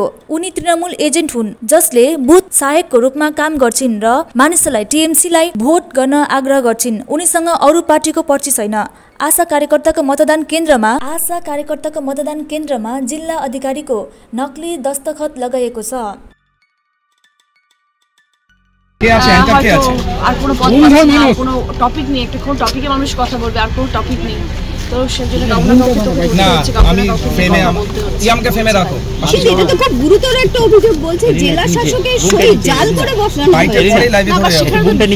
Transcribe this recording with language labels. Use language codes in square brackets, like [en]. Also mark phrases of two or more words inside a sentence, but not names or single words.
[ne] उनी तृणमूल एजेन्ट हुन् जसले बुथ सहायकको रूपमा काम गर्छिन् र मानिसलाई टीएमसीलाई भोट गर्न आग्रह गर्छिन्। उनीसँग अरू पार्टीको पर्ची छैन। आशा कार्यकर्ताको मतदान केन्द्रमा जिल्ला अधिकारीको नकली दस्तखत लगाइएको छ। [bn] আর কোনো টপিক নেই, একটা কোন টপিকে মানুষ কথা বলবে, আর কোনো টপিক নেই। তো সেজন্য আমাকে ফেমে রাখো। কিন্তু এটা তো খুব গুরুতর একটা অভিযোগ বলছে জেলা শাসকের সই জাল করে বসানো হয়েছে।